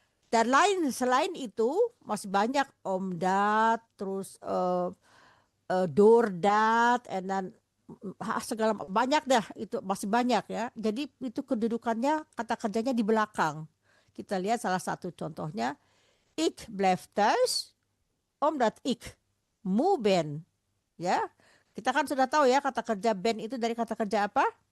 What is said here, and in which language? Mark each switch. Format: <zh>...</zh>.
<id>Dan selain itu masih banyak omdat, terus doordat, dan segala banyak dah, itu masih banyak ya. Jadi itu kedudukannya kata kerjanya di belakang. Kita lihat salah satu contohnya.</id> <nl>Ik blijf thuis omdat ik moe ben.</nl> <id>Ya. Kita kan sudah tahu ya kata kerja ben itu dari kata kerja apa?</id>